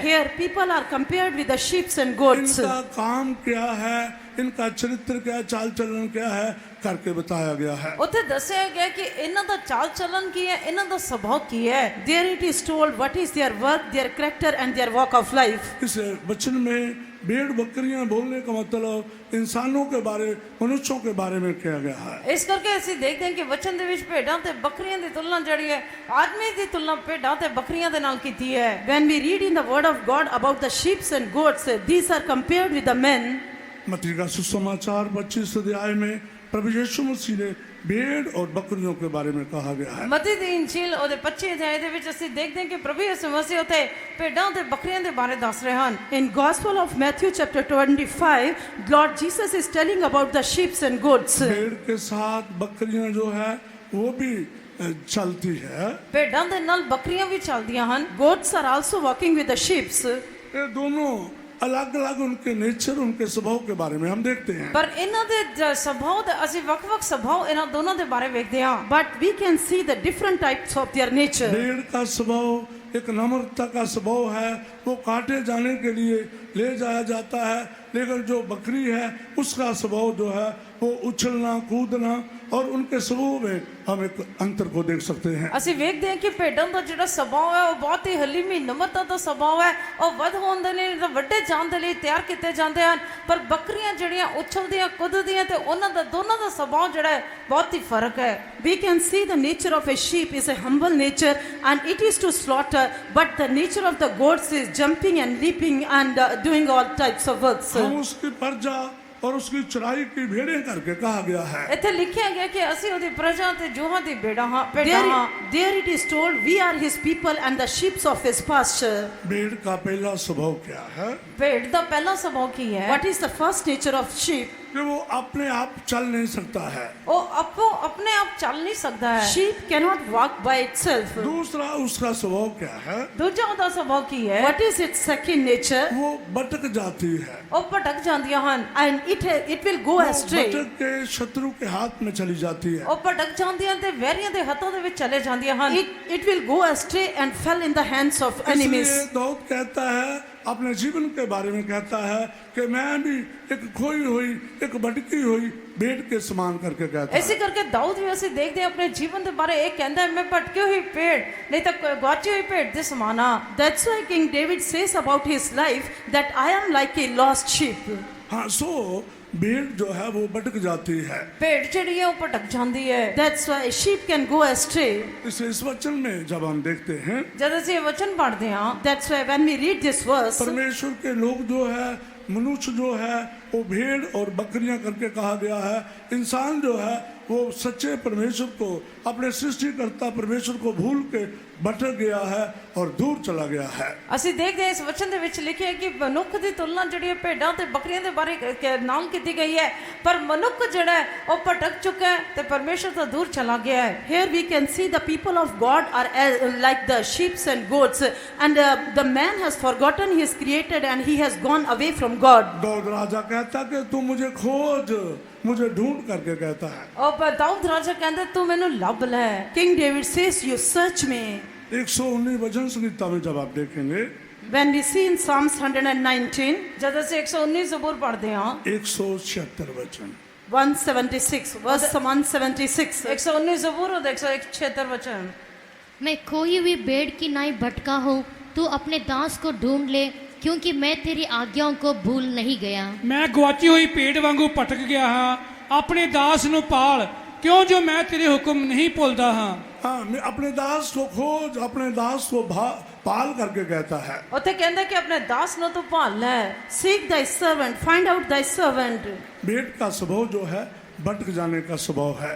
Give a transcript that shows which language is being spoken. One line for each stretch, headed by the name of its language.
English: Here people are compared with the sheep and goats.
Hindi: इनका काम क्या है, इनका चरित्र क्या है, चाल चलन क्या है करके बताया गया है।
Punjabi: ਉੱਥੇ ਦੱਸਿਆ ਗਿਆ ਕਿ ਇਹਨਾਂ ਦਾ ਚਾਲ ਚੱਲਨ ਕੀ ਹੈ, ਇਹਨਾਂ ਦਾ ਸੁਭਾਅ ਕੀ ਹੈ।
English: There it is told what is their work, their character and their walk of life.
Hindi: इस वचन में भेड़ बकरियां बोलने का मतलब इंसानों के बारे, मनुष्यों के बारे में किया गया है।
Punjabi: ਇਸ ਕਰਕੇ ਅਸੀਂ ਦੇਖਦੇ ਹਾਂ ਕਿ ਵਚਨ ਦੇ ਵਿੱਚ ਭੇਡਾਂ ਤੇ ਬੱਕਰੀਆਂ ਦੀ ਤੁਲਨਾ ਜਿਹੜੀ ਹੈ ਆਦਮੀ ਦੀ ਤੁਲਨਾ ਭੇਡਾਂ ਤੇ ਬੱਕਰੀਆਂ ਦੇ ਨਾਲ ਕੀਤੀ ਹੈ।
English: When we read in the word of God about the sheep and goats, these are compared with the men.
Hindi: मत्ती का सुसमाचार 25 अध्याय में प्रभु यीशु मसीह ने भेड़ और बकरियों के बारे में कहा गया है।
Punjabi: ਮਤੀ ਦੀ ਇੰਜੀਲ ਉਹਦੇ 25 ਅਧਿਆਇ ਦੇ ਵਿੱਚ ਅਸੀਂ ਦੇਖਦੇ ਹਾਂ ਕਿ ਪ੍ਰਭੂ ਯਿਸੂ ਮਸੀਹ ਉੱਤੇ ਭੇਡਾਂ ਤੇ ਬੱਕਰੀਆਂ ਦੇ ਬਾਰੇ ਦੱਸ ਰਹੇ ਹਨ।
English: In Gospel of Matthew chapter 25, Lord Jesus is telling about the sheep and goats.
Hindi: भेड़ के साथ बकरियां जो है वो भी चलती है।
Punjabi: ਭੇਡਾਂ ਦੇ ਨਾਲ ਬੱਕਰੀਆਂ ਵੀ ਚੱਲਦੀਆਂ ਹਨ।
English: Goats are also walking with the sheep.
Hindi: ये दोनों अलग अलग उनके नेचर, उनके स्वभाव के बारे में हम देखते हैं।
Punjabi: ਪਰ ਇਹਨਾਂ ਦੇ ਸੁਭਾਅ ਦੇ ਅਸੀਂ ਵੱਖ-ਵੱਖ ਸੁਭਾਅ ਇਹਨਾਂ ਦੋਨਾਂ ਦੇ ਬਾਰੇ ਵੇਖਦੇ ਹਾਂ।
English: But we can see the different types of their nature.
Hindi: भेड़ का स्वभाव एक नम्रता का स्वभाव है, वो काटे जाने के लिए ले जाया जाता है, लेकिन जो बकरी है उसका स्वभाव जो है वो उछलना कूदना, और उनके स्वभाव में हम एक अंतर को देख सकते हैं।
Punjabi: ਅਸੀਂ ਵੇਖਦੇ ਹਾਂ ਕਿ ਭੇਡਾਂ ਦਾ ਜਿਹੜਾ ਸੁਭਾਅ ਹੈ ਉਹ ਬਹੁਤ ਹੀ ਹਲੀਮੀ ਨਮਰਤਾ ਦਾ ਸੁਭਾਅ ਹੈ। ਉਹ ਵੱਧ ਹੋਣ ਦੇ ਲਈ ਤਾਂ ਵੱਡੇ ਜਾਣ ਦੇ ਲਈ ਤਿਆਰ ਕੀਤੇ ਜਾਂਦੇ ਹਨ, ਪਰ ਬੱਕਰੀਆਂ ਜਿਹੜੀਆਂ ਉਛਲਦੀਆਂ ਕੁੱਦਦੀਆਂ ਤੇ ਉਹਨਾਂ ਦਾ ਦੋਨਾਂ ਦਾ ਸੁਭਾਅ ਜਿਹੜਾ ਹੈ ਬਹੁਤ ਹੀ ਫਰਕ ਹੈ।
English: We can see the nature of a sheep is a humble nature and it is to slaughter, but the nature of the goats is jumping and leaping and doing all types of works.
Hindi: हम उसकी प्रजा और उसकी चराई की भेड़ें करके कहा गया है।
Punjabi: ਇੱਥੇ ਲਿਖਿਆ ਗਿਆ ਕਿ ਅਸੀਂ ਉਹਦੀ ਪ੍ਰਜਾ ਤੇ ਜੋਹਾਂ ਦੀ ਭੇਡਾਂ ਹਾਂ ਭੇਡਾਂ ਹਾਂ।
English: There it is told, we are his people and the sheep of his pasture.
Hindi: भेड़ का पहला स्वभाव क्या है?
Punjabi: ਭੇਡ ਦਾ ਪਹਿਲਾ ਸੁਭਾਅ ਕੀ ਹੈ?
English: What is the first nature of sheep?
Hindi: कि वो अपने आप चल नहीं सकता है।
Punjabi: ਉਹ ਆਪੋ ਆਪਣੇ ਆਪ ਚੱਲ ਨਹੀਂ ਸਕਦਾ ਹੈ।
English: Sheep cannot walk by itself.
Hindi: दूसरा उसका स्वभाव क्या है?
Punjabi: ਦੂਜਾ ਉਹਦਾ ਸੁਭਾਅ ਕੀ ਹੈ?
English: What is its second nature?
Hindi: वो भटक जाती है,
Punjabi: ਉਹ ਭਟਕ ਜਾਂਦੀਆਂ ਹਨ।
English: And it will go
Hindi: वो
English: astray.
Hindi: भटक के शत्रु के हाथ में चली जाती है।
Punjabi: ਉਹ ਭਟਕ ਜਾਂਦੀਆਂ ਤੇ ਵੈਰੀਆਂ ਦੇ ਹੱਥਾਂ ਦੇ ਵਿੱਚ ਚਲੇ ਜਾਂਦੀਆਂ ਹਨ।
English: It will go astray and fell in the hands of enemies.
Hindi: इसलिए दाऊद कहता है, अपने जीवन के बारे में कहता है कि मैं भी एक खोई हुई एक भटकी हुई भेड़ के समान करके कहता
Punjabi: ਇਸੇ
Hindi: है।
Punjabi: ਕਰਕੇ ਦਾਊਦ ਵੀ ਅਸੀਂ ਦੇਖਦੇ ਹਾਂ ਆਪਣੇ ਜੀਵਨ ਦੇ ਬਾਰੇ ਇਹ ਕਹਿੰਦਾ ਹੈ, ਮੈਂ ਭਟਕੀ ਹੋਈ ਭੇਡ ਨਹੀਂ ਤਾਂ ਗਵਾਚੀ ਹੋਈ ਭੇਡ ਦੇ ਸਮਾਨ ਹਾਂ।
English: That's why King David says about his life that I am like a lost sheep.
Hindi: हाँ, सो भेड़ जो है वो भटक जाती है।
Punjabi: ਭੇਡ ਜਿਹੜੀ ਹੈ ਉਹ ਭਟਕ ਜਾਂਦੀ ਹੈ।
English: That's why a sheep can go astray.
Hindi: इस वचन में जब हम देखते हैं,
Punjabi: ਜਦ ਅਸੀਂ ਇਹ ਵਚਨ ਪੜ੍ਹਦੇ ਹਾਂ,
English: That's why when we read this verse,
Hindi: परमेश्वर के लोग जो है, मनुष्य जो है वो भेड़ और बकरियां करके कहा गया है। इंसान जो है वो सच्चे परमेश्वर को, अपने सृष्टिकर्ता परमेश्वर को भूल के भटक गया है और दूर चला गया है।
Punjabi: ਅਸੀਂ ਦੇਖਦੇ ਹਾਂ ਇਸ ਵਚਨ ਦੇ ਵਿੱਚ ਲਿਖਿਆ ਹੈ ਕਿ ਮਨੁੱਖ ਦੀ ਤੁਲਨਾ ਜਿਹੜੀ ਹੈ ਭੇਡਾਂ ਤੇ ਬੱਕਰੀਆਂ ਦੇ ਬਾਰੇ ਨਾਮ ਕੀਤੀ ਗਈ ਹੈ, ਪਰ ਮਨੁੱਖ ਜਿਹੜਾ ਹੈ ਉਹ ਭਟਕ ਚੁੱਕਾ ਹੈ ਤੇ ਪਰਮੇਸ਼ਰ ਤੋਂ ਦੂਰ ਚਲਾ ਗਿਆ ਹੈ।
English: here we can see the people of God are like the sheep and goats, and the man has forgotten his creator and he has gone away from God.
Hindi: Dawood राजा कहता कि तू मुझे खोज, मुझे ढूंढ करके कहता है।
Punjabi: ਉਹ ਦਾਊਦ ਰਾਜਾ ਕਹਿੰਦਾ ਤੂੰ ਮੈਨੂੰ ਲੱਭ ਲੈ।
English: King David says, you search me.
Hindi: 119 वचन संहिता में जब आप देखेंगे,
English: When we see in Psalms 119,
Punjabi: ਜਦ ਅਸੀਂ 119 ਜ਼ਬੂਰ ਪੜ੍ਹਦੇ ਹਾਂ,
Hindi: 176 वचन,
English: 176, verse 176.
Hindi: 119 ਜ਼ਬੂਰ और 176 वचन। मैं खोई हुई भेड़ की नाई भटका हूँ, तू अपने दास को ढूंढ ले, क्योंकि मैं तेरी आज्ञाओं को भूल नहीं गया।
Punjabi: ਮੈਂ ਗਵਾਚੀ ਹੋਈ ਭੇਡ ਵਾਂਗੂ ਭਟਕ ਗਿਆ ਹਾਂ, ਆਪਣੇ ਦਾਸ ਨੂੰ ਪਾਲ, ਕਿਉਂ ਜੋ ਮੈਂ ਤੇਰੇ ਹੁਕਮ ਨਹੀਂ ਭੁੱਲਦਾ ਹਾਂ।
Hindi: हाँ, मैं अपने दास को खोज, अपने दास को पाल करके कहता है।
Punjabi: ਉੱਥੇ ਕਹਿੰਦਾ ਕਿ ਆਪਣੇ ਦਾਸ ਨੂੰ ਤੂੰ ਭਾਲ ਲੈ।
English: Seek thy servant, find out thy servant.
Hindi: भेड़ का स्वभाव जो है भटक जाने का स्वभाव है।